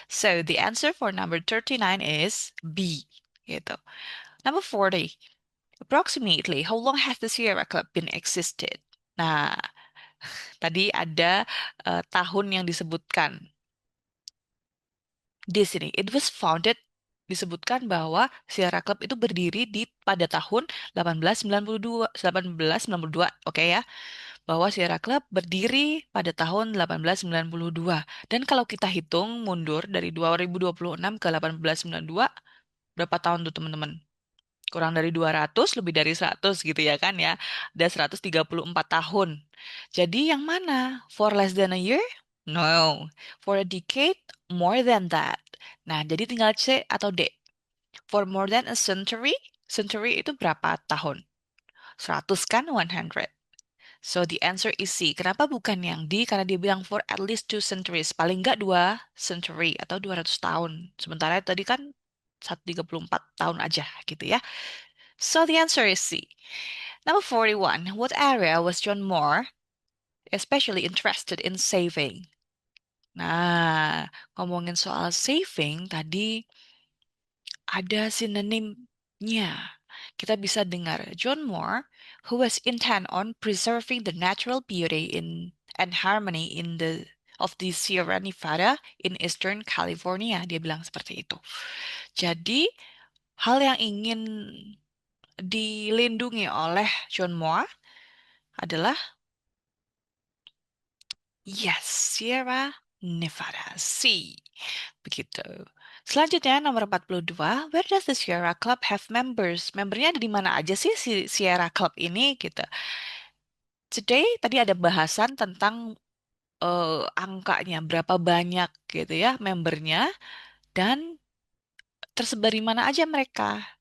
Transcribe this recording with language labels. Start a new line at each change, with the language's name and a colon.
English: So the answer for number 39 is B. Gitu. Number 40. Approximately, how long has the Sierra Club been existed?
Indonesian: Nah, tadi ada tahun yang disebutkan di sini.
English: It was founded,
Indonesian: disebutkan bahwa Sierra Club itu berdiri di pada tahun 1892, 1892, oke ya, bahwa Sierra Club berdiri pada tahun 1892. Dan kalau kita hitung mundur dari 2026 ke 1892, berapa tahun tuh teman-teman? Kurang dari 200, lebih dari 100 gitu ya kan ya. Ada 134 tahun. Jadi yang mana?
English: For less than a year? No. For a decade? More than that.
Indonesian: Nah, jadi tinggal C atau D.
English: For more than a century?
Indonesian: Century itu berapa tahun?
English: 100 kan? 100. So the answer is C.
Indonesian: Kenapa bukan yang D? Karena dia bilang
English: for at least 2 centuries.
Indonesian: Paling nggak 2 century atau 200 tahun. Sementara tadi kan 134 tahun aja gitu ya.
English: So the answer is C. Number 41. What area was John Moore especially interested in saving?
Indonesian: Nah, ngomongin soal saving tadi ada sinonimnya. Kita bisa dengar
English: John Moore, who was intent on preserving the natural beauty in and harmony in the of the Sierra Nevada in Eastern California.
Indonesian: Dia bilang seperti itu. Jadi, hal yang ingin dilindungi oleh John Moore adalah yes, Sierra Nevada. C. Begitu. Selanjutnya nomor 42,
English: where does the Sierra Club have members?
Indonesian: Membernya ada di mana aja sih si Sierra Club ini gitu. Today tadi ada bahasan tentang angkanya, berapa banyak gitu ya membernya dan tersebar di mana aja mereka.